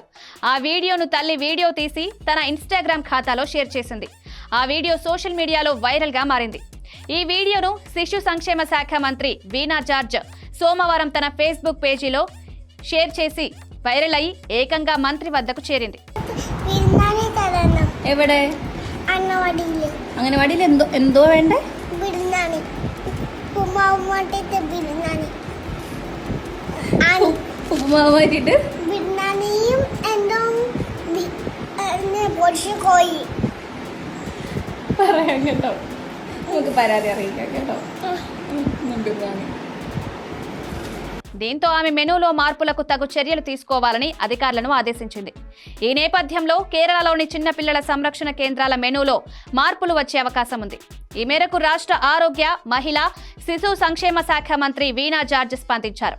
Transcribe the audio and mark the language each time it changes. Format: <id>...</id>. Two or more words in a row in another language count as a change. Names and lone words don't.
<te>ఆ వీడియోను తల్లి వీడియో తీసి తన ఇన్స్టాగ్రామ్ ఖాతాలో షేర్ చేసింది. ఆ వీడియో</te> <en>social media</en> <te>వైరల్ గా మారింది. ఈ వీడియోను శిశు సంక్షేమ శాఖ మంత్రి వీణా జార్జ్ సోమవారం తన ఫేస్బుక్ పేజీలో షేర్ చేసి వైరల్ అయి ఏకంగా మంత్రి వద్దకు చేరింది.</te> <ml>എവിടെ അംഗനവാടിയിൽ എന്തോ വേണ്ടേ? ഉപ്പുമാവ് മാറ്റിട്ട് പറയാം കേട്ടോ, നമുക്ക് പരാതി അറിയിക്കാം കേട്ടോ. ബിരിയാണി.</ml> <te>దీంతో ఆమె మెనూలో మార్పులకు తగు చర్యలు తీసుకోవాలని అధికారులను ఆదేశించింది. ఈ నేపథ్యంలో కేరళలోని చిన్నపిల్లల సంరక్షణ కేంద్రాల మెనూలో మార్పులు వచ్చే అవకాశం ఉంది. ఈ మేరకు రాష్ట్ర ఆరోగ్య, మహిళా, శిశు సంక్షేమ శాఖ మంత్రి వీణా జార్జ్ స్పందించారు.</te>